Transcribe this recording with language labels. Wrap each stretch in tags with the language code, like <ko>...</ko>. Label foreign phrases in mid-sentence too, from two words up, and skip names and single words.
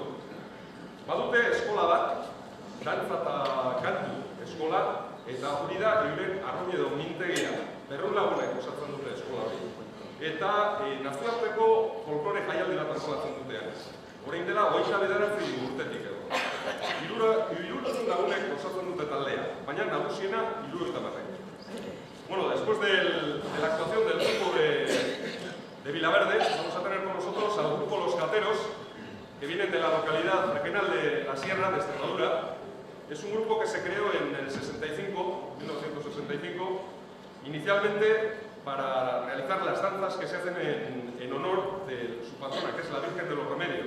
<eu>Badute eskola bat, dantza eta kantu eskola, eta hori da euren arroi edo mintegia. 200 lagunek osatzen dute eskola hori. Eta nazioarteko folklore jaialdi bat antolatzen dutean. Orain dela, 29 urtetik edo. 300 lagunek osatzen dute taldea, baina nagusiena 70.</eu> <es>Bueno, después de la actuación del grupo de Villaverde, vamos a tener con nosotros al grupo Los Gateros, que vienen de la localidad regional de la Sierra, de Extremadura. Es un grupo que se creó en el 1965, inicialmente para realizar las danzas que se hacen en honor de su patrona, que es la Virgen de los Remedios.</es>